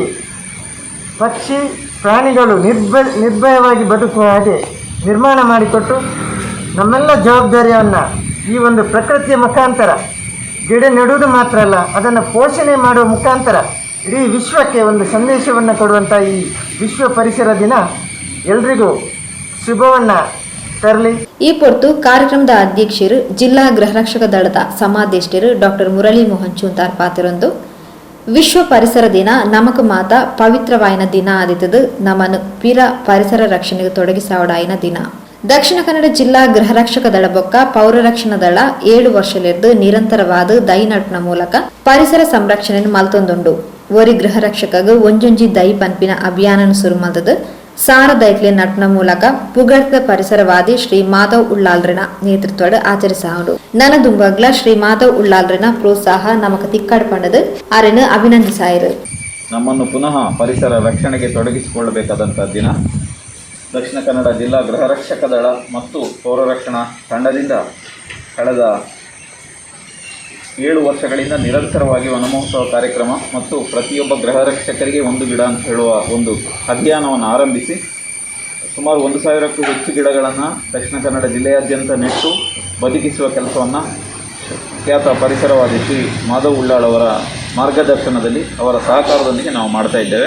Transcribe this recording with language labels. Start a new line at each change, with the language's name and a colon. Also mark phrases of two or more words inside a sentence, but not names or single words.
Kannada: ಪಕ್ಷಿ ಪ್ರಾಣಿಗಳು ನಿರ್ಭಯವಾಗಿ ಬದುಕುವ ಹಾಗೆ ನಿರ್ಮಾಣ ಮಾಡಿಕೊಟ್ಟು ನಮ್ಮೆಲ್ಲ ಜವಾಬ್ದಾರಿಯನ್ನು ಈ ಒಂದು ಪ್ರಕೃತಿಯ ಮುಖಾಂತರ ಗಿಡ ನೆಡುವುದು ಮಾತ್ರ ಅಲ್ಲ, ಅದನ್ನು ಪೋಷಣೆ ಮಾಡುವ ಮುಖಾಂತರ ಇಡೀ ವಿಶ್ವಕ್ಕೆ ಒಂದು ಸಂದೇಶವನ್ನು ಕೊಡುವಂಥ ಈ ವಿಶ್ವ ಪರಿಸರ ದಿನ ಎಲ್ರಿಗೂ ಶುಭವನ್ನು ತರಲಿ.
Tulu: ಈ ಪೊರ್ತು ಕಾರ್ಯಕ್ರಮದ ಅಧ್ಯಕ್ಷರು ಜಿಲ್ಲಾ ಗೃಹರಕ್ಷಕ ದಳದ ಸಮಾದೇಷ್ಟರು ಡಾಕ್ಟರ್ ಮುರಳಿ ಮೋಹನ್ ಚೂಂತಾರ್ ಪಾತಿರೊಂದು ವಿಶ್ವ ಪರಿಸರ ದಿನ ನಮಕ್ ಮಾತ ಪವಿತ್ರವಾಯಿನ ದಿನ ಆದಿತದು ನಮ್ಮನ್ನು ಪಿರ ಪರಿಸರ ರಕ್ಷಣೆಗೆ ತೊಡಗಿಸಾವಡಾಯಿನ ದಿನ. ದಕ್ಷಿಣ ಕನ್ನಡ ಜಿಲ್ಲಾ ಗೃಹರಕ್ಷಕ ದಳ ಬೊಕ್ಕ ಪೌರ ರಕ್ಷಣಾ ದಳ 7 ವರ್ಷಲಿರ್ದು ನಿರಂತರವಾದ ದೈ ನಡ್ಪನ ಮೂಲಕ ಪರಿಸರ ಸಂರಕ್ಷಣೆಯನ್ನು ಮಲ್ತೊಂದುಂಡು. ಒರಿ ಗೃಹ ರಕ್ಷಕಗ ಒಂಜೊಂಜಿ ದೈ ಪನ್ಪಿನ ಅಭಿಯಾನ ಶುರು ಮಲ್ತದು ಸಾರದೈಕ್ಲೆ ನಟ್ನ ಮೂಲಕ ಪುಗಡ್ತ ಪರಿಸರವಾದಿ ಶ್ರೀ ಮಾಧವ್ ಉಳ್ಳಾಲ್ರಿನ ನೇತೃತ್ವಡ್ ಆಚರಿಸಾಂಡು ನನದುಂಬಗ್ಲ ಶ್ರೀ ಮಾಧವ್ ಉಳ್ಳಾಲ್ರಿನ ಪ್ರೋತ್ಸಾಹ ನಮಕ್ ತಿಕ್ಕಡ್ ಪಂಡದು ಅರೆನು ಅಭಿನಂದಿಸಾಯಿರು.
Kannada: ನಮ್ಮನ್ನು ಪುನಃ ಪರಿಸರ ರಕ್ಷಣೆಗೆ ತೊಡಗಿಸಿಕೊಳ್ಳಬೇಕಾದಂಥ ದಿನ. ದಕ್ಷಿಣ ಕನ್ನಡ ಜಿಲ್ಲಾ ಗೃಹ ರಕ್ಷಕ ದಳ ಮತ್ತು ಪೌರ ರಕ್ಷಣಾ ತಂಡದಿಂದ ಕಳೆದ 7 ವರ್ಷಗಳಿಂದ ನಿರಂತರವಾಗಿ ವನಮಹೋತ್ಸವ ಕಾರ್ಯಕ್ರಮ ಮತ್ತು ಪ್ರತಿಯೊಬ್ಬ ಗೃಹ ರಕ್ಷಕರಿಗೆ ಒಂದು ಗಿಡ ಅಂತ ಹೇಳುವ ಒಂದು ಅಭಿಯಾನವನ್ನು ಆರಂಭಿಸಿ ಸುಮಾರು 1,000ಕ್ಕೂ ಹೆಚ್ಚು ಗಿಡಗಳನ್ನು ದಕ್ಷಿಣ ಕನ್ನಡ ಜಿಲ್ಲೆಯಾದ್ಯಂತ ನೆಟ್ಟು ಬದುಕಿಸುವ ಕೆಲಸವನ್ನು ಖ್ಯಾತ ಪರಿಸರವಾದಿ ಶ್ರೀ ಮಾಧವ್ ಉಳ್ಳಾಳ್ ಅವರ ಮಾರ್ಗದರ್ಶನದಲ್ಲಿ ಅವರ ಸಹಕಾರದೊಂದಿಗೆ ನಾವು ಮಾಡ್ತಾ ಇದ್ದೇವೆ.